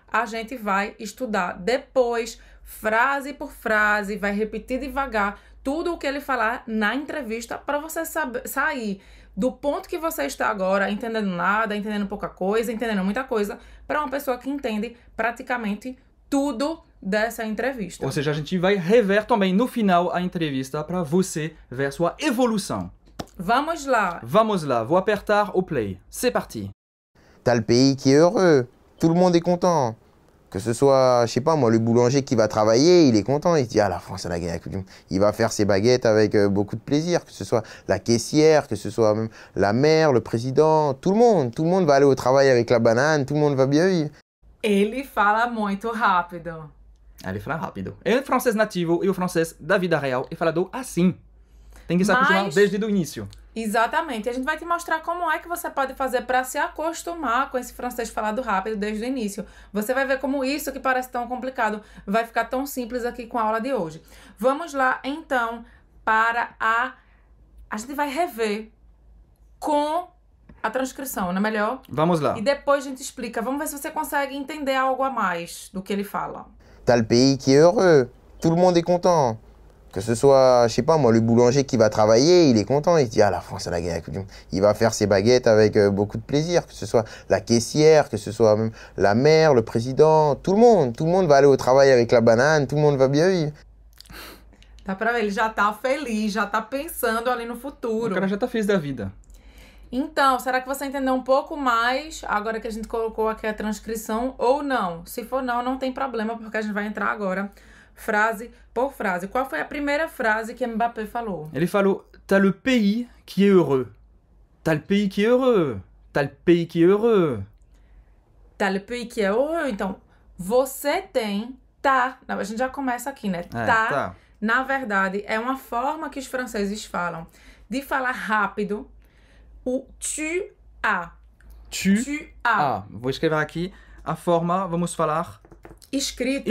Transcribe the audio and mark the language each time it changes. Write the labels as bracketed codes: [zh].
[pt] A gente vai estudar depois, frase por frase, vai repetir devagar tudo o que ele falar na entrevista para você sair do ponto que você está agora, entendendo nada, entendendo pouca coisa, entendendo muita coisa, para uma pessoa que entende praticamente tudo dessa entrevista. Ou seja, a gente vai rever também no final a entrevista para você ver sua evolução. Vamos lá. Vamos lá, vou apertar o play. [fr] C'est parti. T'as le pays qui est heureux, tout le monde est content. Que ce soit, je sais pas moi, le boulanger qui va travailler, il est content, il se dit « Ah, la France, elle a gagné la Coupe du Monde ». Il va faire ses baguettes avec beaucoup de plaisir, que ce soit la caissière, que ce soit même la mère, le président, tout le monde va aller au travail avec la banane, tout le monde va bien vivre. [pt] Ele fala muito rápido. Ele fala rápido. É o francês nativo e o francês da vida real é falado assim. Tem que se acostumar desde o início. Exatamente. A gente vai te mostrar como é que você pode fazer para se acostumar com esse francês falado rápido desde o início. Você vai ver como isso, que parece tão complicado, vai ficar tão simples aqui com a aula de hoje. Vamos lá, então, para a gente vai rever com a transcrição, não é melhor? Vamos lá. E depois a gente explica. Vamos ver se você consegue entender algo a mais do que ele fala. T'as le pays qui est heureux, tout le monde est content. Que ce soit, je sais pas moi, le boulanger qui va travailler, il est content, il se dit « Ah, la France, elle a gagné la Coupe du Monde ». Il va faire ses baguettes avec beaucoup de plaisir, que ce soit la caissière, que ce soit même la mère, le président, tout le monde va aller au travail avec la banane, tout le monde va bien vivre. Dá pra ver, ele já tá feliz, já tá pensando ali no futuro. O cara já tá feliz da vida. Então, será que você entendeu um pouco mais agora que a gente colocou aqui a transcrição ou não? Se for não, não tem problema, porque a gente vai entrar agora frase por frase. Qual foi a primeira frase que Mbappé falou? Ele falou, [fr] t'as le pays qui est heureux. T'as le pays qui est heureux. T'as le pays qui est heureux. T'as le pays qui est heureux. [pt] Então, você tem, tá. A gente já começa aqui, né? Tá. Na verdade, é uma forma que os franceses falam de falar rápido. [fr] O tu as. Tu as. [pt] Vou escrever aqui a forma, vamos falar... Escrita.